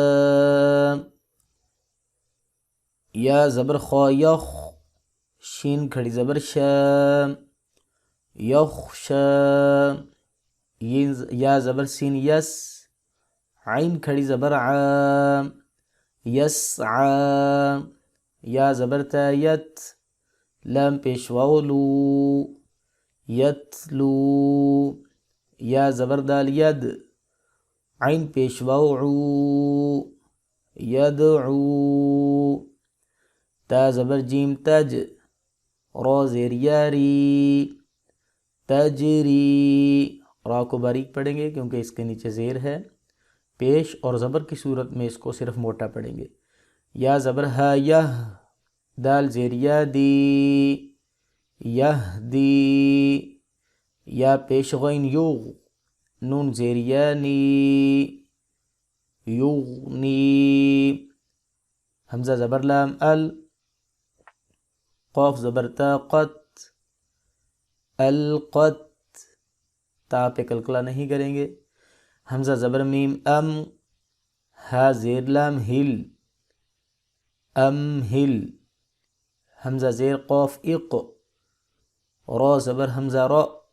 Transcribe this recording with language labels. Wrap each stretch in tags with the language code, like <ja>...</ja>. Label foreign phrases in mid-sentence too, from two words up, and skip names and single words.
<ur>یا زبر خا یخ، شین کھڑی زبر شا، یخشا. یا زبر سین یس، عین کھڑی زبر ع، یسعا. یا زبر تا یت، لام پیش واو لو، یتلو. یا زبر دال ید، عین پیش واو عو، یدعو. تا زبر جیم تج، را زیر یاری، تجری. را کو باریک پڑھیں گے کیونکہ اس کے نیچے زیر ہے. پیش اور زبر کی صورت میں اس کو صرف موٹا پڑھیں گے. یا زبر ہا یہ، دال زیر یادی، یہدی. یا پیش غین یوغ، نون زیر یانی، یغنی. حمزہ زبر لام ال، قاف زبر تا قط، القط. تا پہ کلکلہ نہیں کریں گے. حمزہ زبر میم ام، ہا زیر لام ہل، ام ہل، حمزہ زیر قوف اق، را زبر حمزہ را،</ur>